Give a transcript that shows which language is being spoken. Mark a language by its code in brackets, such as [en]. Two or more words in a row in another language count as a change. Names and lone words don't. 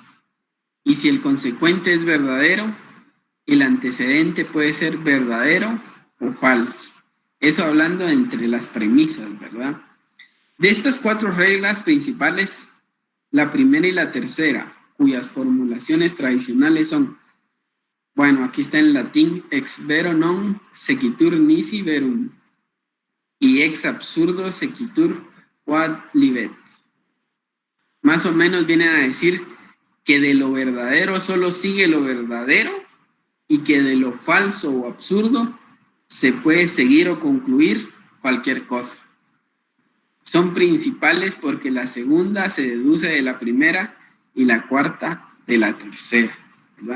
[es] Y si el consecuente es verdadero, el antecedente puede ser verdadero o falso. Eso hablando entre las premisas, ¿verdad? De estas 4 reglas principales, la primera y la tercera, cuyas formulaciones tradicionales son, bueno, aquí está en latín, [la] ex vero non sequitur nisi verum, y ex absurdo sequitur quod libet. [es] Más o menos vienen a decir que de lo verdadero solo sigue lo verdadero y que de lo falso o absurdo se puede seguir o concluir cualquier cosa. Son principales porque la segunda se deduce de la primera y la cuarta de la tercera, ¿verdad?